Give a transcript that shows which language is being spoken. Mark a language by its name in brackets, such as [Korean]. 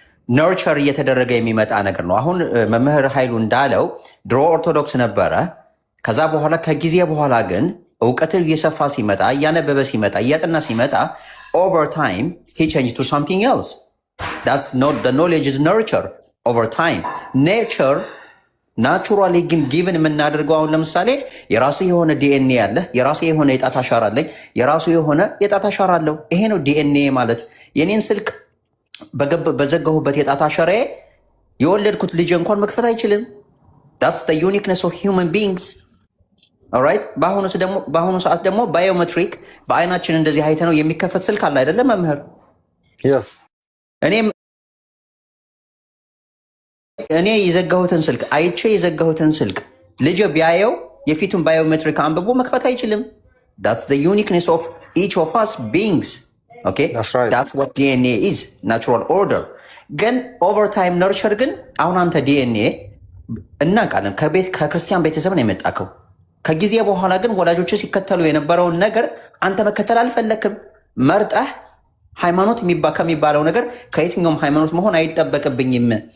[Amharic] ነርቸር እየተደረገ የሚመጣ ነገር ነው። አሁን መምህር ኃይሉ እንዳለው ድሮ ኦርቶዶክስ ነበረ። ከዛ በኋላ ከጊዜ በኋላ ግን እውቀት እየሰፋ ሲመጣ፣ እያነበበ ሲመጣ፣ እያጠና ሲመጣ [English] over time he changed to something else. That's not the knowledge is nurture over time. [Amharic] Nature ናቹራሊ ግን ጊቭን የምናደርገው አሁን ለምሳሌ የራሱ የሆነ ዲኤንኤ አለ፣ የራሱ የሆነ የጣት አሻራ አለኝ፣ የራሱ የሆነ የጣት አሻራ አለው። ይሄ ነው ዲኤንኤ ማለት። የኔን ስልክ በዘጋሁበት የጣት አሻራዬ የወለድኩት ልጅ እንኳን መክፈት አይችልም። [English] that's the uniqueness of human beings. [Amharic] alright በአሁኑ ሰዓት ደግሞ ባዮሜትሪክ በአይናችን እንደዚህ አይተነው የሚከፈት ስልክ አለ አይደለም መምህር? [English] yes [Amharic] እኔ የዘጋሁትን ስልክ አይቼ የዘጋሁትን ስልክ ልጅ ቢያየው የፊቱን ባዮሜትሪክ አንብቦ መክፈት አይችልም። [English] that's the uniqueness of each of us beings. okay that's what DNA is, natural order. [Amharic] ግን [English] over time nurture [Amharic] ግን አሁን አንተ DNA እናውቃለን ከክርስቲያን ቤተሰብ ነው የመጣከው። ከጊዜ በኋላ ግን ወላጆች ሲከተሉ የነበረውን ነገር አንተ መከተል አልፈለክም። መርጠህ ሃይማኖት ከሚባለው ነገር ከየትኛውም ሃይማኖት መሆን አይጠበቅብኝም